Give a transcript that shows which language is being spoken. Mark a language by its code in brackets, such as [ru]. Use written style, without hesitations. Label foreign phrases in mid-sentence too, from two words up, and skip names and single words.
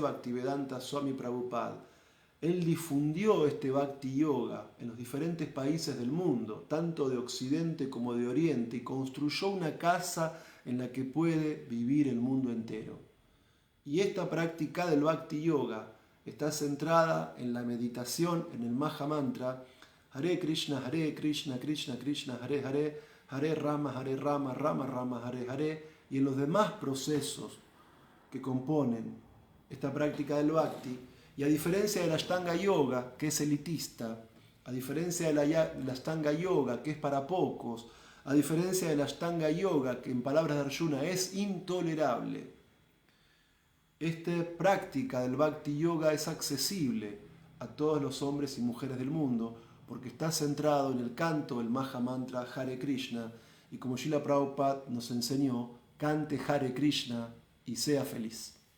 [es] Bhaktivedanta Swami Prabhupada, él difundió este Bhakti Yoga en los diferentes países del mundo, tanto de Occidente como de Oriente, y construyó una casa en la que puede vivir el mundo entero. Y esta práctica del Bhakti Yoga está centrada en la meditación, en el Maha Mantra, [sa] हरे कृष्ण कृष्ण कृष्ण हरे हरे हरे राम राम राम हरे हरे, [es] y en los demás procesos que componen esta práctica del Bhakti. Y a diferencia del Ashtanga Yoga, que es elitista, a diferencia del Ashtanga Yoga, que es para pocos, a diferencia del Ashtanga Yoga, que en palabras de Arjuna es intolerable, esta práctica del Bhakti Yoga es accesible a todos los hombres y mujeres del mundo porque está centrado en el canto del Maha Mantra Hare Krishna, y como Srila Prabhupada nos enseñó, cante Hare Krishna y sea feliz.